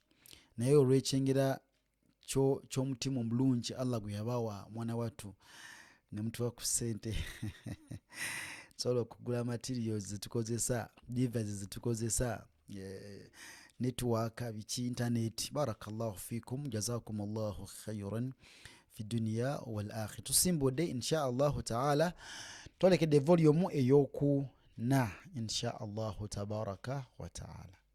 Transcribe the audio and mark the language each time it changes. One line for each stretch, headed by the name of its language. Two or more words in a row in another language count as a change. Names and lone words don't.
Ganda: Naye olw'ekyengera ky'omutima omulungi Allah gwe yabawa mwana wattu ne mutuwa ku ssente sobola okugula materials zetukozesa, devices zetukozesa, network, biki, internet.
Arabic: بارك الله فيكم جزاكم الله خيرا في الدنيا والآخرة.
Ganda: Tusimbudde
Arabic: إن شاء الله تعالى
Ganda: twalekedde volume ey'okuna
Arabic: إن شاء الله تبارك وتعالى.